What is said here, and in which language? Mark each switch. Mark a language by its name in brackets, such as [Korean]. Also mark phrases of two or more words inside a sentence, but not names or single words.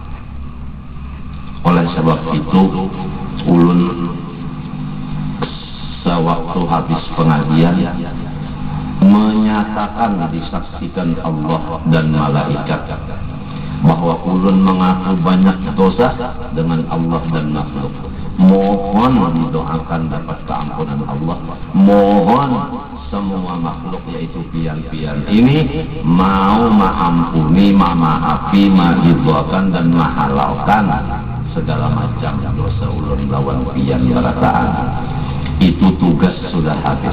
[Indonesian] Oleh sebab itu ulun sewaktu habis pengajian menyatakan disaksikan Allah dan malaikat bahwa ulun mengaku banyak dosa dengan Allah dan makhluk. Mohon didoakan dapat keampunan Allah. Mohon semua makhluk yaitu pian-pian ini mau mengampuni, memaafi, mengridhokan dan menghalalkan segala macam dosa ulun lawan pian berataan. Itu tugas sudah habis.